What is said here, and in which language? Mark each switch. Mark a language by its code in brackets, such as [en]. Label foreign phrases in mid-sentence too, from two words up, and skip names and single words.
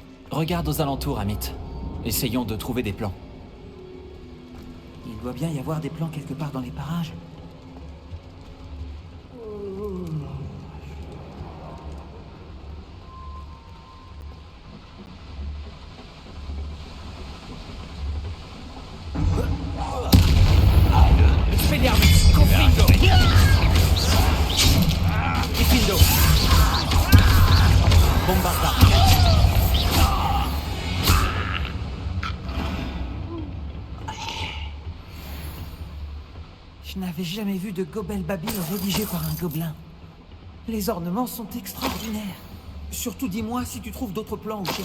[fr] Regarde aux alentours, Amit. Essayons de trouver des plans. Il doit bien y avoir des plans quelque part dans les parages. Expelliarmus, Confringo! Diffindo! Bombarda! Je n'avais jamais vu de Gobel Babil rédigé par un gobelin. Les ornements sont extraordinaires. Surtout dis-moi si tu trouves d'autres plans ou schémas.